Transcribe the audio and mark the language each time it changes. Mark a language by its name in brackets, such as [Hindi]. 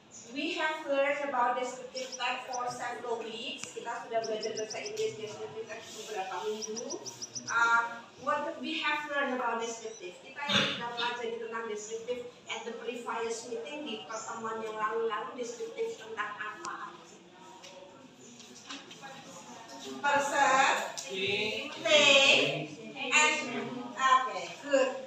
[English] We have learned about descriptive tag for several weeks. [Indonesian] Kita sudah belajar bahasa Inggris descriptive tag beberapa minggu. [English] What we have learned about descriptive? [Indonesian] Kita yang sudah pelajari tentang descriptive [English] at the previous meeting [Indonesian] di pertemuan yang lalu descriptive tentang apa? [English] Person, thing, and okay, good.